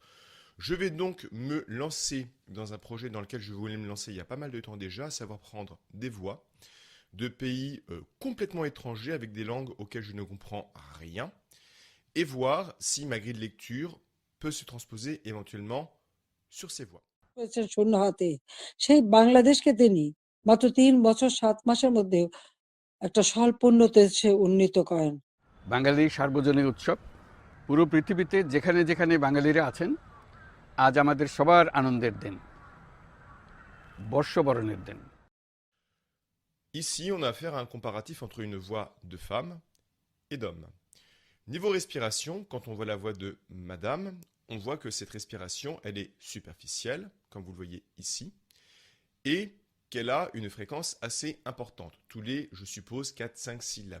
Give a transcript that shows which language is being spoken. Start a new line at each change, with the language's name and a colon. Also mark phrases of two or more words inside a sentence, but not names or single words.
French: Je vais donc me lancer dans un projet dans lequel je voulais me lancer il y a pas mal de temps déjà, à savoir prendre des voix de pays complètement étrangers avec des langues auxquelles je ne comprends rien et voir si ma grille de lecture peut se transposer éventuellement sur ces voix.
Bangla: হয়েছেন শূন্য হাতে। সেই বাংলাদেশকে তিনি মাত্র ৩ বছর ৭ মাসের মধ্যে একটা স্বল্পোন্নত দেশে উন্নীত করেন। বাঙালি সার্বজনীন উৎসব পুরো পৃথিবীতে যেখানে যেখানে বাঙালিরা আছেন আজ আমাদের সবার আনন্দের দিন, বর্ষবরণের দিন।
French: Ici, on a affaire à un comparatif entre une voix de femme et d'homme. Niveau respiration, quand on voit la voix de madame, on voit que cette respiration, elle est superficielle, comme vous le voyez ici, et qu'elle a une fréquence assez importante, tous les, je suppose, 4-5 syllabes.